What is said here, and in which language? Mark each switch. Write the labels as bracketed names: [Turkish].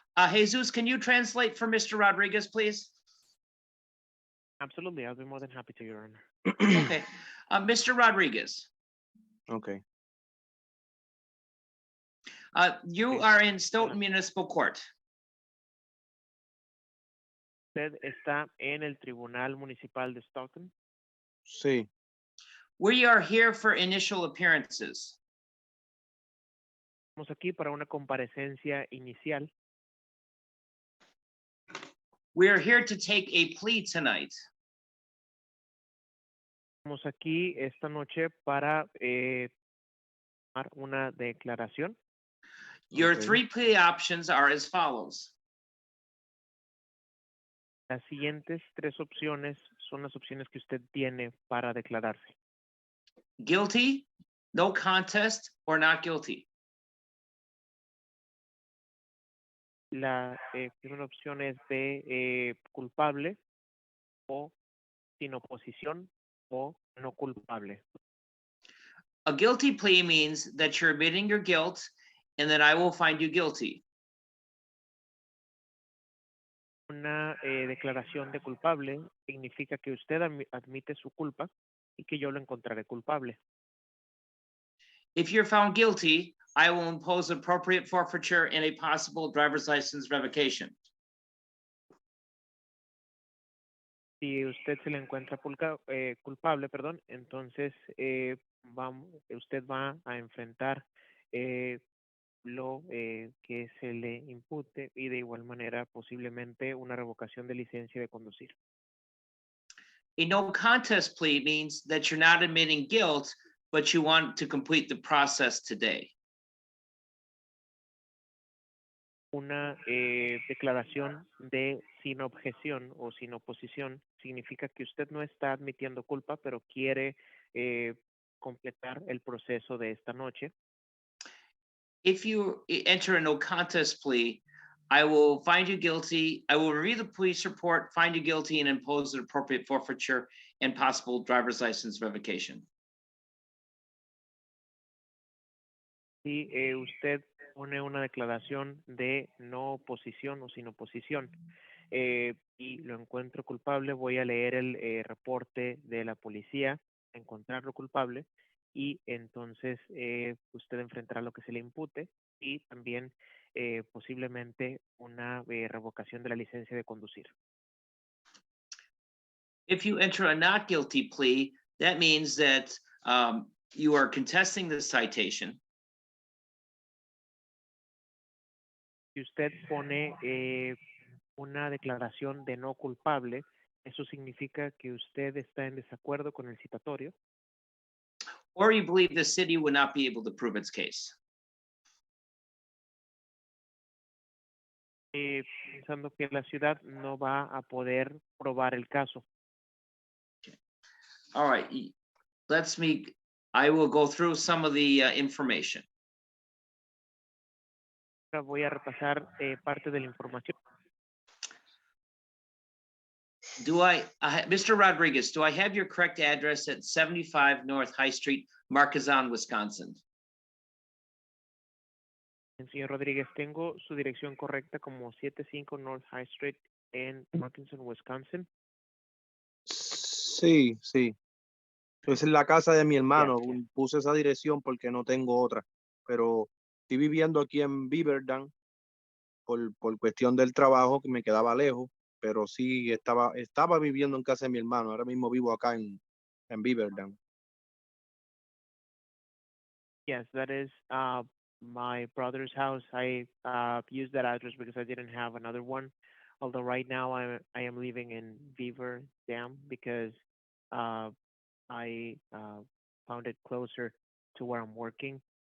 [English] Jesus, can you translate for Mr. Rodriguez, please? Absolutely, I'll be more than happy to, Your Honor. Okay, Mr. Rodriguez, Okay. you [Spanish] Sí. [English] are in Stoughton Municipal Court. [Spanish] ¿Usted está en el Tribunal Municipal de Stoughton? Sí. [English] We are here for initial appearances. [Spanish] Estamos aquí para una comparecencia inicial. [English] We are here to take a plea tonight. [Spanish] Estamos aquí esta noche para tomar una declaración. [English] Your Okay. 3 plea options are as follows. [Spanish] Las siguientes 3 opciones son las opciones que usted tiene para declararse. [English] Guilty, no contest, or not guilty. [Spanish] La primera opción es de culpable o sin oposición o no culpable. [English] A guilty plea means that you're admitting your guilt and that I will find you guilty. [Spanish] Una declaración de culpable significa que usted admite su culpa y que yo lo encontraré culpable. [English] If you're found guilty, I will impose appropriate forfeiture and a possible driver's license revocation. [Spanish] Si usted se le encuentra culpable, perdón, entonces usted va a enfrentar lo que se le impute y de igual manera posiblemente una revocación de licencia de conducir. [English] A no contest plea means that you're not admitting guilt, but you want to complete the process today. [Spanish] Una declaración de sin objeción o sin oposición significa que usted no está admitiendo culpa, pero quiere completar el proceso de esta noche. [English] If you enter a no contest plea, I will find you guilty. I will review the police report, find you guilty, and impose an appropriate forfeiture and possible driver's license revocation. [Spanish] Si usted pone una declaración de no oposición o sin oposición y lo encuentro culpable, voy a leer el reporte de la policía, encontrarlo culpable y entonces usted enfrentará lo que se le impute y también posiblemente una revocación de la licencia de conducir. [English] If you enter a not guilty plea, that means that you are contesting the citation. [Spanish] Si usted pone una declaración de no culpable, eso significa que usted está en desacuerdo con el citatorio. [English] Or you believe the city would not be able to prove its case. [Spanish] Pensando que la ciudad no va a poder probar el caso. [English] All right, I will go through some of the information. [Spanish] Ahora voy a repasar parte de la información. [English] Mr. Rodriguez, do I have your correct address at 75 North High Street, Marquezon, Wisconsin? [Spanish] Señor Rodríguez, tengo su dirección correcta como 75 North High Street en Marquezon, Wisconsin. Sí, sí. Esa es la casa de mi hermano. Puse esa dirección porque no tengo otra. Pero estoy viviendo aquí en Beaverdam por cuestión del trabajo que me quedaba lejos, pero sí estaba viviendo en casa de mi hermano. Ahora mismo vivo acá en Beaverdam. [English] Yes, that is my brother's house. I used that address because I didn't have another one. Although right now I am living in Beaver Dam because I found it closer to where I'm working.